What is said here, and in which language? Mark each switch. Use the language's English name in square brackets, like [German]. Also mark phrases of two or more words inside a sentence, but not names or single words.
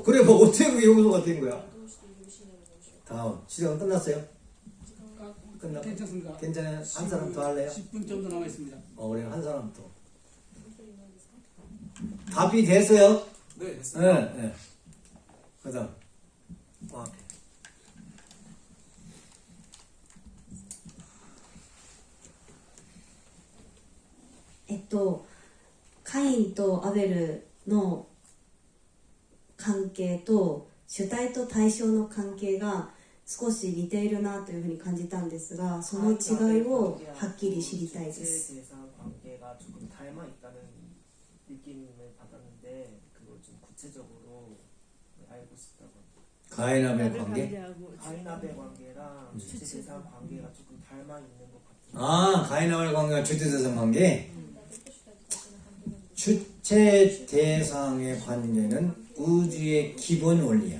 [Korean] 그래 뭐 어떻게 그게 용서가 된 거야? 다음 시간 끝났어요? 괜찮습니다. 괜찮아요? 한 사람 더 할래요? 10분 정도 남아 있습니다. 그래 한 사람 더. 답이 됐어요? 네, 됐습니다. 네. 그다음. [Japanese] カインとアベルの関係と主体と対象の関係が少し似ているなというふうに感じたんですが、その違いをはっきり知りたいです。 [Korean] 관계가 조금 닮아 있다는 느낌을 받았는데 그걸 좀 구체적으로 알고 싶다고. 가인아벨 관계? 가인아벨 관계랑 주체대상 관계가 조금 닮아 있는 것 같아요. 아, 가인아벨 관계와 주체대상 관계? 주체대상의 관계는 우주의 기본 원리야.